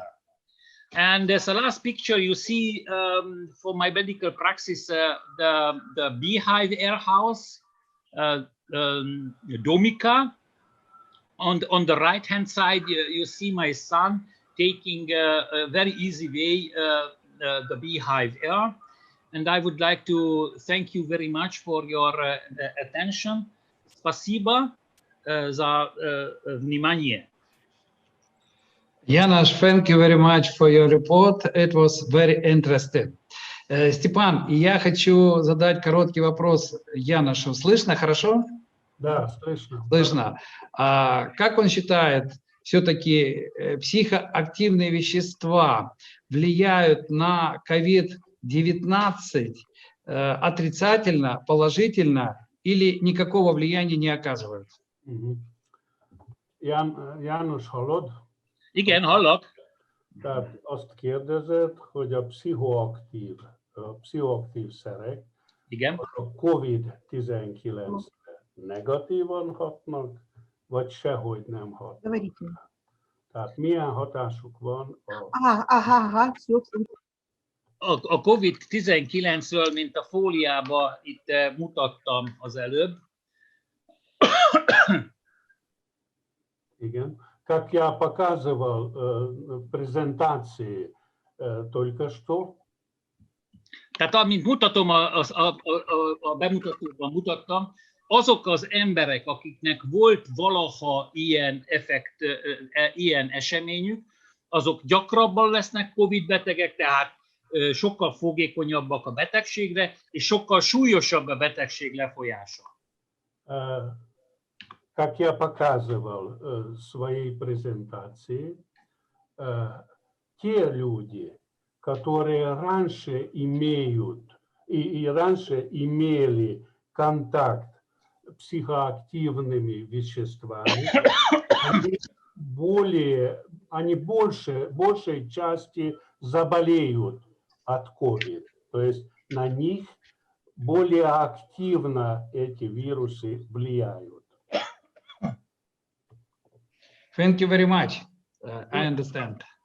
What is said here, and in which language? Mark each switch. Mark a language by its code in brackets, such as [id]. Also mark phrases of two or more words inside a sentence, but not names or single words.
[en] And as a last picture, you see for my medical practice, the beehive air house, Domica. On the right-hand side, you see my son taking a very easy way the beehive air. And I would like to thank you very much for your attention. [ru] Спасибо за внимание. [en] Янош, thank you very much for your report. It was very interesting. [ru] Степан, я хочу задать короткий вопрос Яношу. Слышно хорошо? Да, слышно. Слышно. Как он считает, все-таки психоактивные вещества влияют на COVID-19 отрицательно, положительно или никакого влияния не оказывают? [hu] János, hallod? Igen, hallok. Tehát azt kérdezed, hogy a pszichoaktív szerek, Igen. a COVID-19-re negatívan hatnak, vagy sehogy nem hatnak. Tehát milyen hatásuk van A COVID-19-ről, mint a fóliába itt mutattam az előbb. Igen. [ru] Как я показывал в презентации только что. [hu] Tehát amint mutatom, a bemutatóban mutattam, azok az emberek, akiknek volt valaha ilyen effekt, ilyen eseményük, azok gyakrabban lesznek COVID-betegek, tehát sokkal fogékonyabbak a betegségre, és sokkal súlyosabb a betegség lefolyása. [ru] Как я показывал в своей презентации, те люди, которые раньше имеют и раньше имели контакт с психоактивными веществами, они большей части заболеют от COVID. То есть на них более активно эти вирусы влияют. [en] Thank you very much. I understand.